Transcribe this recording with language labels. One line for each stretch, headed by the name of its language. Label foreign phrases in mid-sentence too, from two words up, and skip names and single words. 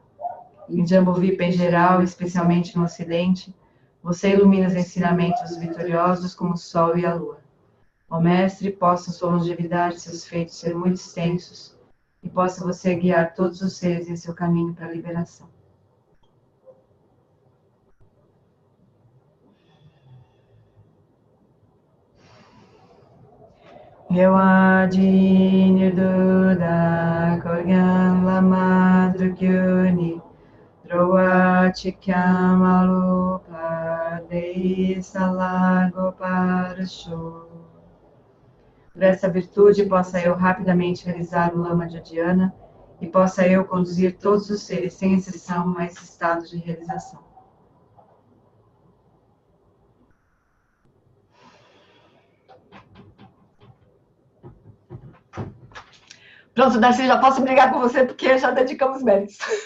Portuguese: Em Jambudvipa em geral, especialmente no Ocidente, você ilumina os ensinamentos dos vitoriosos como o sol e a lua. Ó Mestre, possa sua longevidade e seus feitos ser muito extensos e possa você guiar todos os seres em seu caminho para a liberação. Yawadi Nirduda Korgan Lama Drukyuni Droa Chikyam Alupa Dei Salago Parasho Por essa virtude, possa eu rapidamente realizar o Lama Dhyana e possa eu conduzir todos os seres, sem exceção, a esse estado de realização. Pronto, Darcy, já posso brigar com você porque já dedicamos méritos.